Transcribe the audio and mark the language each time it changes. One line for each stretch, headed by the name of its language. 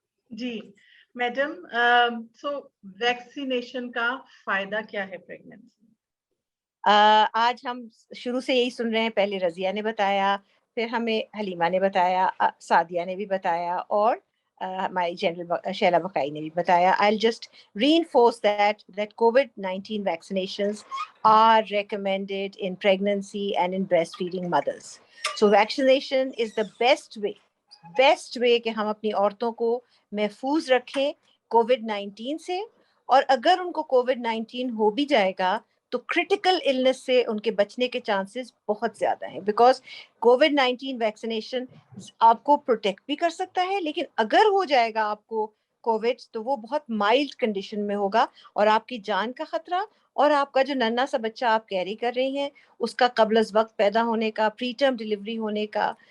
Hindi: जी madam,
English: so vaccination
Hindi: का फायदा क्या है pregnancy? आज हम शुरू से यही सुन रहे हैं. पहले रजिया ने बताया, फिर हमें हलीमा ने बताया, सादिया ने भी बताया, और हमारी जनरल शैला बकाई ने भी बताया.
English: I'll just reinforce that COVID-19 vaccinations are recommended in pregnancy and in breastfeeding mothers. So vaccination is the best way
Hindi: कि हम अपनी औरतों को महफूज रखें COVID-19 से. और अगर उनको COVID-19 हो भी जाएगा तो क्रिटिकल इलनेस से उनके बचने के चांसेस बहुत ज्यादा हैं, बिकॉज COVID-19 वैक्सीनेशन आपको प्रोटेक्ट भी कर सकता है, लेकिन अगर हो जाएगा आपको कोविड तो वो बहुत माइल्ड कंडीशन में होगा, और आपकी जान का खतरा और आपका जो नन्हा सा बच्चा आप कैरी कर रही हैं उसका कबल वक्त पैदा होने का, प्री टर्म डिलीवरी होने का.